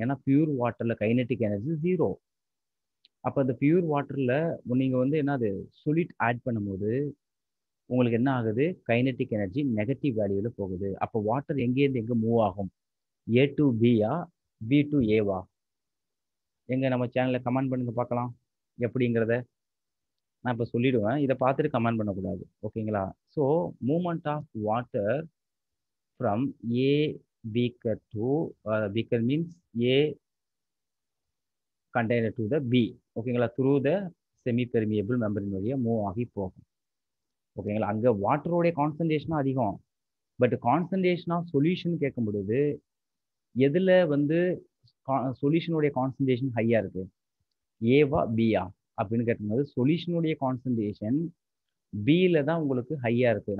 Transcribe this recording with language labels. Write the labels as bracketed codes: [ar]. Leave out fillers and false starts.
[ta] ஏன்னா பியூர் வாட்டர்ல kinetic energy 0. அப்போ அந்த பியூர் வாட்டர்ல நீங்க வந்து என்னது சொல்யூட் ஆட் பண்ணும்போது உங்களுக்கு என்ன ஆகுது கைனெட்டிக் எனர்ஜி நெகட்டிவ் வேல்யூல போகுது. அப்போ வாட்டர் எங்கேருந்து எங்கே மூவ் ஆகும்? A to Pia B to ஏவா? எங்க நம்ம சேனல்ல கமெண்ட் பண்ணுங்க பார்க்கலாம் எப்படிங்கிறத. நான் இப்போ சொல்லிடுவேன், இதை பார்த்துட்டு கமெண்ட் பண்ணக்கூடாது. ஓகேங்களா? [en] So moment of water from a beaker to beaker means A container to the B. ஓகேங்களா? through the semi permeable membrane [ta] வழியா மூவ் ஆகி போகும். ஓகேங்களா? அங்கே வாட்டரோடைய கான்சன்ட்ரேஷனும் அதிகம். பட் கான்சன்ட்ரேஷன் ஆஃப் சொல்யூஷன் கேட்கும் பொழுது எதில் வந்து சொல்யூஷனுடைய கான்சன்ட்ரேஷன் ஹையாக இருக்குது? ஏவா பியா அப்படின்னு கேட்கும்போது சொல்யூஷனுடைய கான்சன்ட்ரேஷன் பியில் தான் உங்களுக்கு ஹையாக இருக்குது.